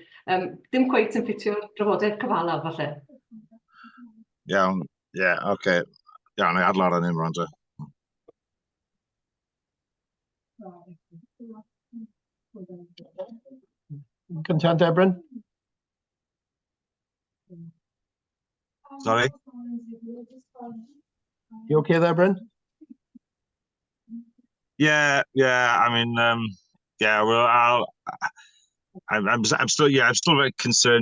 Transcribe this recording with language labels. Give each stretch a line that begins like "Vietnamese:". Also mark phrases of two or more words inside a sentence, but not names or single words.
Welsh: Dim cweit yn ffitio'r drafodaeth cyfalaf, falle. Iawn, ie, oce. Iawn, ei adlar yn un rhan.
English: Content, Bryn? Sorry? You okay there, Bryn? Yeah. I mean, yeah. Well, I'm still very concerned.